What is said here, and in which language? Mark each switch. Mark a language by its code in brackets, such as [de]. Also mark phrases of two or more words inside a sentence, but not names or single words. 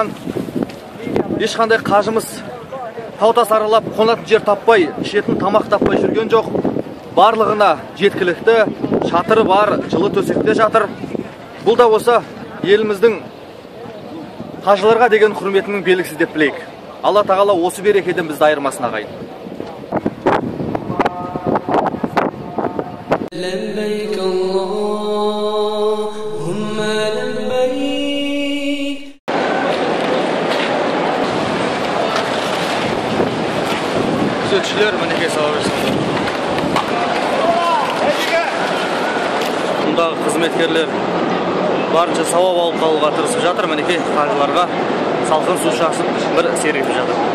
[kk] Ешқандай қажымыз тау-тас саралап қонатын жер таппай, ішетін тамақ таппай жүрген жоқ. Барлығына жеткілікті, шатыры бар, жылы төсекте жатыр. Бұл да болса еліміздің қажыларға деген құрметінің белгісі деп білейік. Алла тағала осы берекеден бізді айырмасын ағайын. [ar] لبيك اللهم لبيك [kk] Күзетшілер мінекей сала берсін. Мұндағы қызметкерлер барынша сауап алып қалуға тырысып жатыр. Мінекей қажыларға салқын су шашып бір сергітіп жатыр.